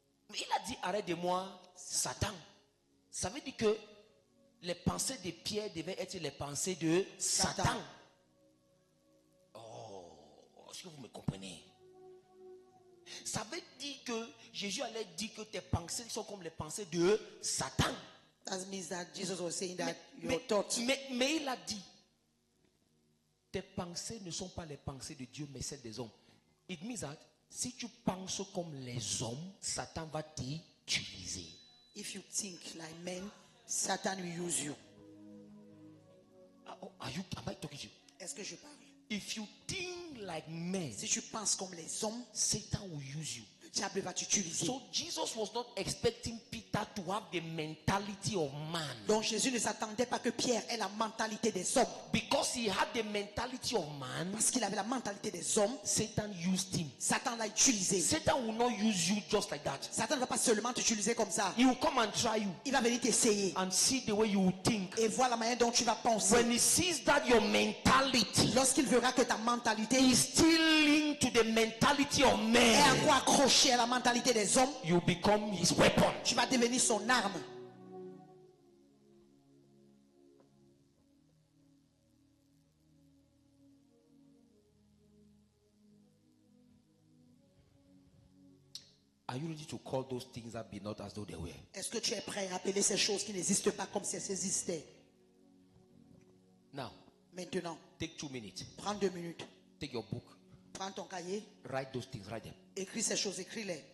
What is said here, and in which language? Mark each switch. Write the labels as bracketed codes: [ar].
[fr] Mais il a dit arrête de moi, Satan. Ça veut dire que les pensées de Pierre devaient être les pensées de Satan. Oh, est-ce que vous me comprenez? Ça veut dire que Jésus allait dire que tes pensées sont comme les pensées de Satan. [en] That means that Jesus was saying that your thoughts. [fr] Mais il a dit, tes pensées ne sont pas les pensées de Dieu, mais celles des hommes. [en] It means that [fr] si tu penses comme les hommes, Satan va t'utiliser. [en] If you think like men, Satan will use you. Am I talking to you? [fr] Est-ce que je parle? [en] If you think like men, [fr] Si tu penses comme les hommes, [en] Satan will use you. [fr] le diable va t'utiliser. [en] So Jesus was not expecting Peter to have the mentality of man. [fr] Donc Jésus ne s'attendait pas que Pierre ait la mentalité des hommes. [en] Because he had the mentality of man, [fr] Parce qu'il avait la mentalité des hommes, [en] Satan used him. [fr] Satan l'a utilisé. [en] Satan will not use you just like that. [fr] Satan ne va pas seulement t'utiliser comme ça. [en] He will come and try you [fr] Il va venir t'essayer [en] and see the way you will think. [fr] et voir la manière dont tu vas penser. [en] When he sees that your mentality [fr] Lorsqu'il verra que ta mentalité [en] is still linked to the mentality of [fr] est [en] man, [fr] encore accrochée à la mentalité des hommes, [en] you become his weapon. [fr] tu vas devenir son arme. [en] Are you ready to call those things that be not as though they were? [fr] Est-ce que tu es prêt à appeler ces choses qui n'existent pas comme si elles existaient? [en] Now, [fr] Maintenant, [en] take 2 minutes. [fr] prends 2 minutes. [en] Take your book. [fr] Prends ton cahier, [en] Write those things. Write them. [fr] écris ces choses, écris-les.